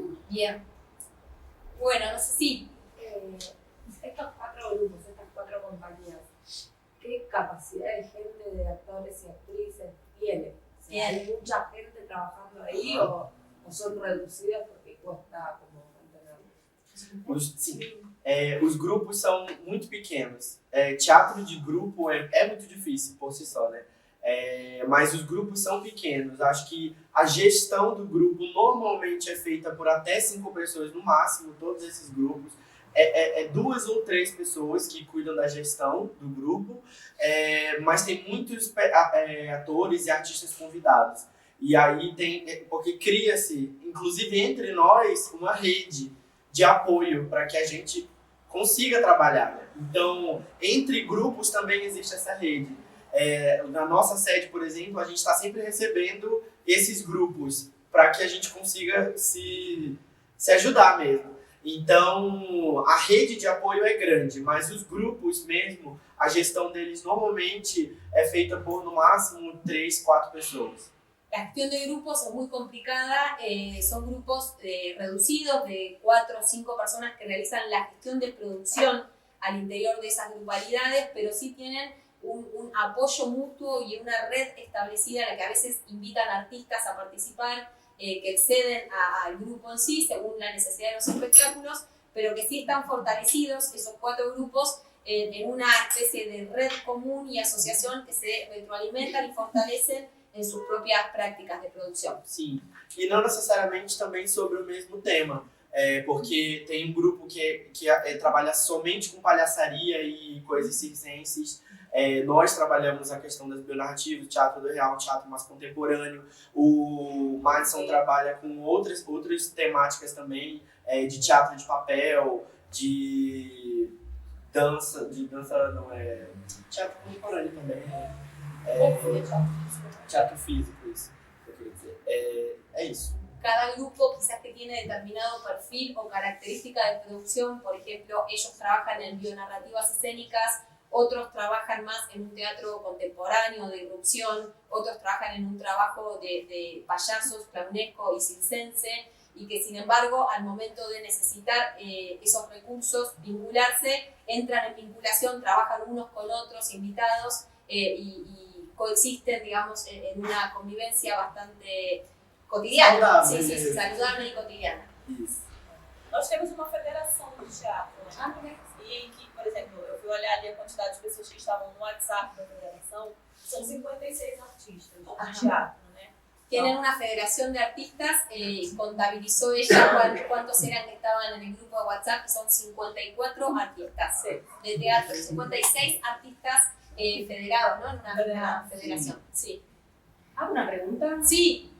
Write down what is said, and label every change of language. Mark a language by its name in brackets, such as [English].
[Spanish] Bien. Bueno, no sé si... Estos 4 grupos, estas 4 compañías, ¿qué capacidad de gente, de actores y actrices tienen? O sea, ¿hay mucha gente trabajando ahí o son reducidas porque cuesta como mantenerlos? [Portuguese] Sim. Os grupos são muito pequenos. Teatro de grupo é muito difícil por si só, né? Mas os grupos são pequenos. Acho que a gestão do grupo normalmente é feita por até 5 pessoas no máximo, todos esses grupos. 2 ou 3 pessoas que cuidam da gestão do grupo, mas tem muitos atores e artistas convidados. E aí porque cria-se, inclusive entre nós, uma rede de apoio para que a gente consiga trabalhar, né? Então, entre grupos também existe essa rede. Na nossa sede, por exemplo, a gente está sempre recebendo esses grupos para que a gente consiga se ajudar mesmo. Então, a rede de apoio é grande, mas os grupos mesmo, a gestão deles normalmente é feita por no máximo 3, 4 pessoas. [Spanish] La gestión de grupos es muy complicada, son grupos reducidos de 4 o 5 personas que realizan la gestión de producción al interior de esas grupalidades, pero sí tienen un apoyo mutuo y una red establecida en la que a veces invitan artistas a participar, que exceden al grupo en sí según la necesidad de los espectáculos, pero que sí están fortalecidos esos 4 grupos en una especie de red común y asociación que se retroalimentan y fortalecen [Portuguese] em suas próprias práticas de produção. Sim, e não necessariamente também sobre o mesmo tema, porque tem um grupo que trabalha somente com palhaçaria e coisas circenses. Nós trabalhamos a questão das bionarrativas, o teatro do real, o teatro mais contemporâneo. O Madison trabalha com outras temáticas também, de teatro de papel, de dança não é... teatro contemporâneo também, né? Teatro físico, isso que eu queria dizer. É isso. [Spanish] Cada grupo quizás que tiene determinado perfil o característica de producción, por ejemplo, ellos trabajan en bionarrativas escénicas, otros trabajan más en un teatro contemporáneo de irrupción, otros trabajan en un trabajo de payasos, clownesco y circense, y que sin embargo al momento de necesitar esos recursos, vincularse, entran en vinculación, trabajan unos con otros invitados y coexisten, digamos, en una convivencia bastante cotidiana, saludable e cotidiana. [Portuguese] Isso. Nós temos uma federação de teatro, né? E em que, por exemplo, eu fui olhar ali a quantidade de pessoas que estavam no WhatsApp da federação, são 56 artistas de teatro, né? [Spanish] Tienen una federación de artistas, contabilizó ella cuántos eran que estaban en el grupo de WhatsApp, que son 54 artistas de teatro, 56 artistas federados, ¿no? En una federación, sí. ¿Hago una pregunta? Sí.